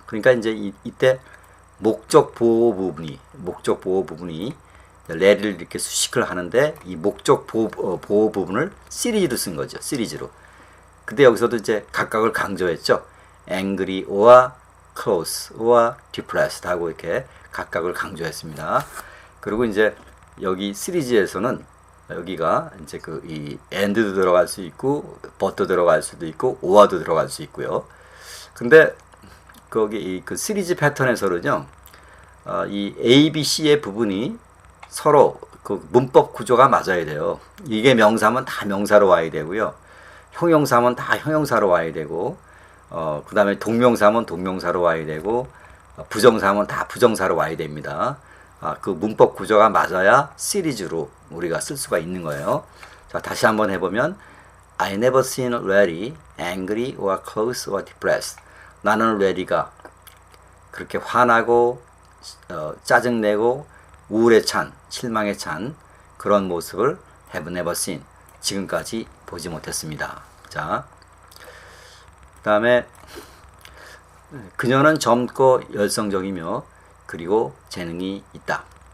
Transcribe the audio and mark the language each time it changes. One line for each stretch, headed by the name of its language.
Korean: 그러니까 이제 이때 목적 보호 부분이 레리를 이렇게 수식을 하는데 이 목적 보호 부분을 시리즈로 쓴 거죠. 시리즈로. 근데 여기서도 이제 각각을 강조했죠.
English: angry or close or depressed
Korean: 하고 이렇게 각각을 강조했습니다. 그리고 이제 여기 시리즈에서는 여기가 이제 그 이 and도 들어갈 수 있고 but도 들어갈 수도 있고 or도 들어갈 수 있고요. 근데 거기 그 시리즈 패턴에서는요, 이 A, B, C의 부분이 서로 그 문법 구조가 맞아야 돼요. 이게 명사면 다 명사로 와야 되고요. 형용사면 다 형용사로 와야 되고, 그 다음에 동명사면 동명사로 와야 되고, 부정사면 다 부정사로 와야 됩니다. 그 문법 구조가 맞아야 시리즈로 우리가 쓸 수가 있는 거예요. 자, 다시 한번 해보면
English: I never seen Larry angry or close or depressed.
Korean: 나는 레리가 그렇게 화나고 짜증내고 우울에 찬, 실망에 찬 그런 모습을
English: have never seen.
Korean: 지금까지 보지 못했습니다. 자, 그 다음에 그녀는 젊고 열성적이며 그리고 재능이 있다.